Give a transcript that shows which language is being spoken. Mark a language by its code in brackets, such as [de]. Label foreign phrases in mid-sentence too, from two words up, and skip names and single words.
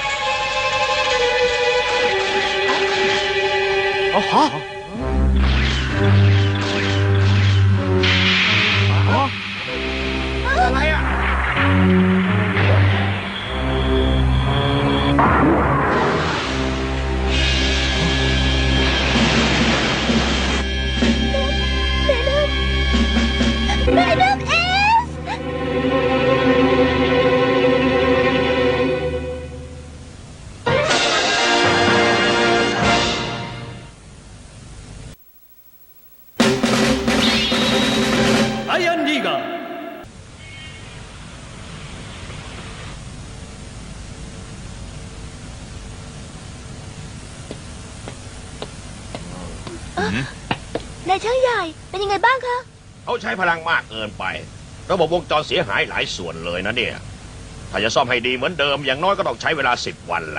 [th] อ๋อฮะอะไรอ่ะ แม่น้ำเอส アイアンリーガー นายช่างใหญ่เป็นยังไงบ้างคะ เขาใช้พลังมากเกินไป ระบบวงจรเสียหายหลายส่วนเลยนะเนี่ย ถ้าจะซ่อมให้ดีเหมือนเดิมอย่างน้อยก็ต้องใช้เวลา10 วันล่ะ